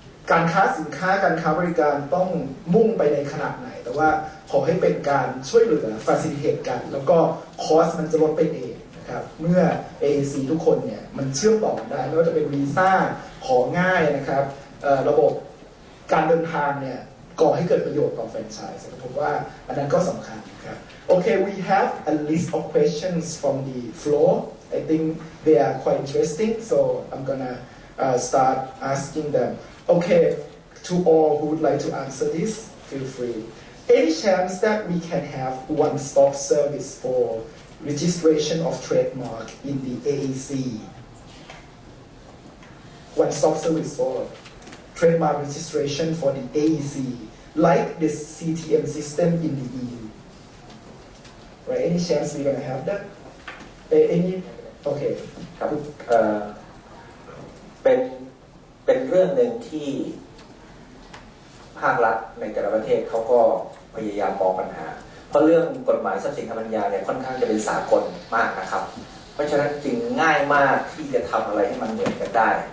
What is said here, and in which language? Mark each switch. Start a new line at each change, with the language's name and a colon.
Thai: การค้าสินค้าการค้าบริการต้องมุ่งไปในขนาดไหนแต่ว่าขอให้เป็นการช่วยเหลือ facilitate กันแล้วก็คอสมันจะลดไปเองนะครับเมื่อ AEC ทุกคนเนี่ยมันเชื่อมต่อกันได้ไม่ว่าจะเป็นวีซ่าของง่ายนะครับระบบการเดินทางเนี่ยก่อให้เกิดประโยชน์ต่อแฟรนไชส์ผมว่าอันนั้นก็สำคัญครับ
English: Okay, we have a list of questions from the floor. I think they are quite interesting, so I'm gonna start asking them. Okay, to all who would like to answer this, feel free. Any chance that we can have one-stop service for registration of trademark in the AEC? One-stop service for trademark registration for the AEC, like the CTM system in the EU. Right? Any chance we're gonna have that? Any? Okay.
Thai: ครับเป็นเรื่องหนึ่งที่ภาครัฐในแต่ละประเทศเขาก็พยายามมองปัญหาเพราะเรื่องกฎหมายทรัพย์สินทางปัญญาเนี่ยค่อนข้างจะเป็นสากลมากนะครับเพราะฉะนั้นจึงง่ายมากที่จะทำอะไรให้มันเหมือนกันได้